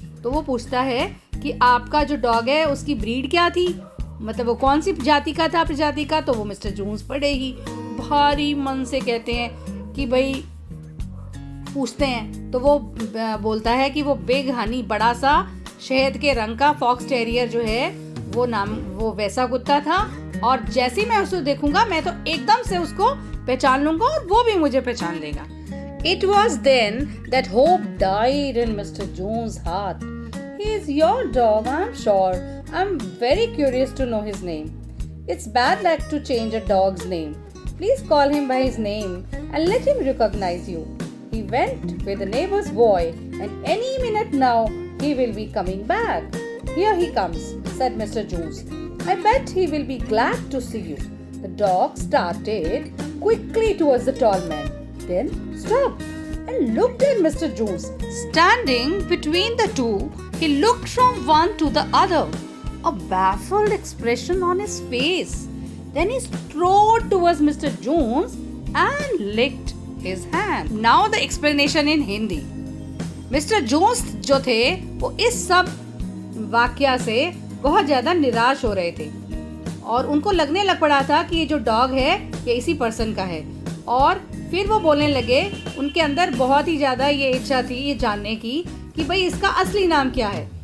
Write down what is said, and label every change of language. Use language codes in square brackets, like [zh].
[hi] तो वो पूछता है कि आपका जो डॉग है उसकी ब्रीड क्या थी, मतलब वो कौन सी जाति का था, प्रजाति का। तो वो मिस्टर जोन्स बड़े ही भारी मन से कहते हैं कि भाई पूछते हैं। तो वो बोलता है कि वो बिग हनी, बड़ा सा शहद के रंग का फॉक्स टेरियर जो है वो वैसा कुत्ता था। और जैसे ही मैं उसको देखूंगा मैं तो एकदम से उसको पहचान लूंगा और वो भी मुझे पहचान लेगा। [en] It was then that hope died in Mr. Jones' heart. He is your dog, I'm sure. I'm very curious to know his name. It's bad luck to change a dog's name. Please call him by his name and let him recognize you. He went with the neighbor's boy, and any minute now he will be coming back. Here he comes, said Mr. Jones. I bet he will be glad to see you. The dog started quickly towards the tall man, then stopped and looked at Mr. Jones. Standing between the two, he looked from one to the other, a baffled expression on his face. Then he strode towards Mr. Jones and licked his hand. Now the explanation in Hindi. Mr. [hi] Jones जो थे वो इस सब वाकया से बहुत ज़्यादा निराश हो रहे थे और उनको लगने लग पड़ा था कि ये जो डॉग है ये इसी पर्सन का है। और फिर वो बोलने लगे, उनके अंदर बहुत ही ज़्यादा ये इच्छा थी ये जानने की कि भाई इसका असली नाम क्या है।